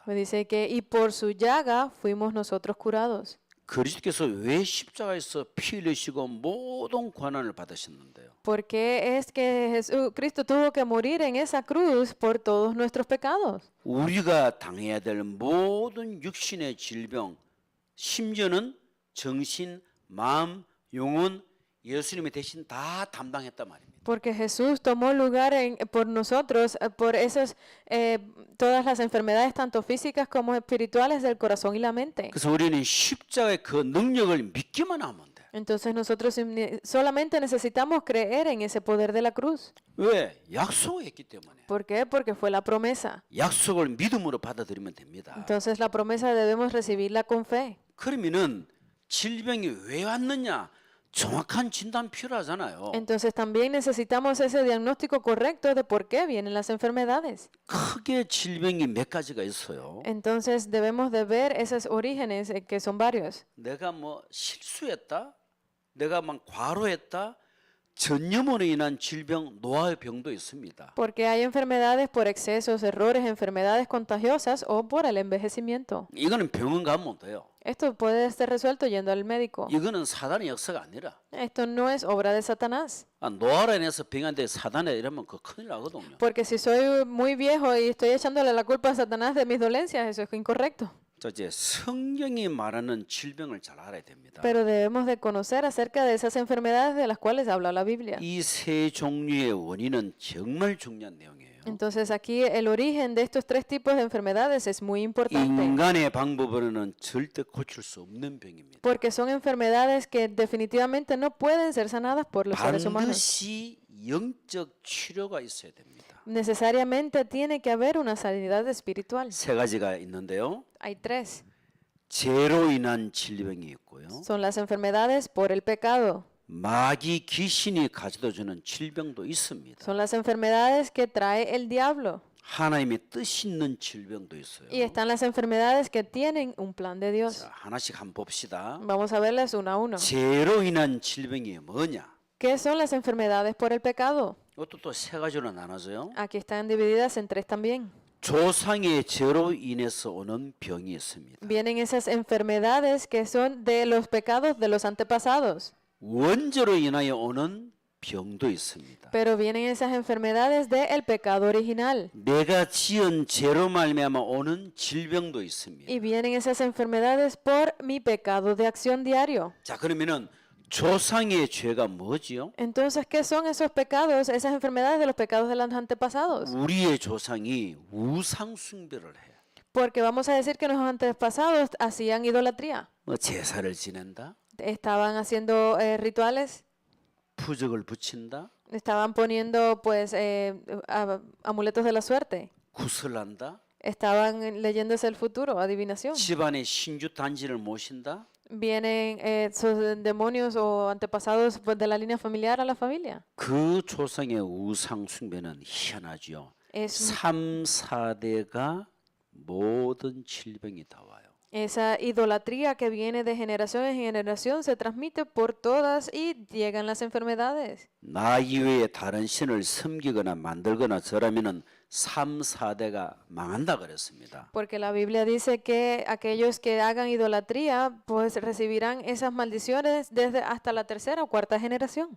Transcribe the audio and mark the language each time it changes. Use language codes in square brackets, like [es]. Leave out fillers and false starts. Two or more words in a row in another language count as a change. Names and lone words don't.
[es] Me dice que y por su llaga fuimos nosotros curados. [ko] 그리스도께서 왜 십자가에서 피 흘리시고 모든 고난을 받으셨는데요? [es] Porque es que Jesucristo tuvo que morir en esa cruz por todos nuestros pecados. [ko] 우리가 당해야 될 모든 육신의 질병, 심지어는 정신, 마음, 영혼, 예수님이 대신 다 담당했단 말입니다. [es] Porque Jesús tomó lugar por nosotros, por esas, todas las enfermedades, tanto físicas como espirituales del corazón y la mente. [ko] 그래서 우리는 십자가의 그 능력을 믿기만 하면 돼. [es] Entonces nosotros solamente necesitamos creer en ese poder de la cruz. [ko] 왜? 약속을 했기 때문에. [es] ¿Por qué? Porque fue la promesa. [ko] 약속을 믿음으로 받아들이면 됩니다. [es] Entonces la promesa debemos recibirla con fe. [ko] 그러면은 질병이 왜 왔느냐? 정확한 진단 필요하잖아요. [es] Entonces también necesitamos ese diagnóstico correcto de por qué vienen las enfermedades. [ko] 크게 질병이 몇 가지가 있어요. [es] Entonces debemos de ver esos orígenes que son varios. [ko] 내가 뭐 실수했다? 내가 막 과로했다. 전염으로 인한 질병, 노화의 병도 있습니다. [es] Porque hay enfermedades por excesos, errores, enfermedades contagiosas o por el envejecimiento. [ko] 이거는 병원 가면 돼요. [es] Esto puede ser resuelto yendo al médico. [ko] 이거는 사단의 역사가 아니라 [es] Esto no es obra de Satanás. [ko] 노화로 인해서 병한데 사단에 이러면 그 큰일 나거든요. [es] Porque si soy muy viejo y estoy echándole la culpa a Satanás de mis dolencias, eso es incorrecto. [ko] 자, 이제 성경이 말하는 질병을 잘 알아야 됩니다. [es] Pero debemos de conocer acerca de esas enfermedades de las cuales habla la Biblia. [ko] 이 세 종류의 원인은 정말 중요한 내용이에요. [es] Entonces aquí el origen de estos tres tipos de enfermedades es muy importante. [ko] 인간의 방법으로는 절대 고칠 수 없는 병입니다. [es] Porque son enfermedades que definitivamente no pueden ser sanadas por los seres humanos. [ko] 반드시 영적 치료가 있어야 됩니다. [es] Necesariamente tiene que haber una sanidad espiritual. [ko] 세 가지가 있는데요. [es] Hay tres. [ko] 죄로 인한 질병이 있고요. [es] Son las enfermedades por el pecado. [ko] 마귀 귀신이 가져다 주는 질병도 있습니다. [es] Son las enfermedades que trae el diablo. [ko] 하나님의 뜻 있는 질병도 있어요. [es] Y están las enfermedades que tienen un plan de Dios. [ko] 자, 하나씩 한번 봅시다. [es] Vamos a verlas uno a uno. [ko] 죄로 인한 질병이 뭐냐? [es] ¿Qué son las enfermedades por el pecado? [ko] 이것도 또 세 가지로 나눠져요. [es] Aquí están divididas en tres también. [ko] 조상의 죄로 인해서 오는 병이 있습니다. [es] Vienen esas enfermedades que son de los pecados de los antepasados. [ko] 원죄로 인하여 오는 병도 있습니다. [es] Pero vienen esas enfermedades del pecado original. [ko] 내가 지은 죄로 말미암아 오는 질병도 있습니다. [es] Y vienen esas enfermedades por mi pecado de acción diario. [ko] 자, 그러면은 조상의 죄가 뭐지요? [es] Entonces, ¿qué son esos pecados, esas enfermedades de los pecados de los antepasados? [ko] 우리의 조상이 우상 숭배를 해. [es] Porque vamos a decir que nuestros antepasados hacían idolatría. [ko] 뭐 제사를 지낸다, [es] Estaban haciendo rituales, [ko] 부적을 붙인다, [es] estaban poniendo pues amuletos de la suerte, [ko] 구슬한다, [es] estaban leyéndose el futuro, adivinación. [ko] 집안에 신주 단지를 모신다. [es] Vienen esos demonios o antepasados pues, de la línea familiar a la familia. [ko] 그 조상의 우상 숭배는 희한하죠. [es] Es [ko] 3, 4대가 모든 질병이 다 와요. [es] esa idolatría que viene de generación en generación se transmite por todas y llegan las enfermedades. [ko] 나 이외에 다른 신을 섬기거나 만들거나 절하면은 3, 4대가 망한다 그랬습니다. [es] Porque la Biblia dice que aquellos que hagan idolatría pues recibirán esas maldiciones desde hasta la tercera o cuarta generación.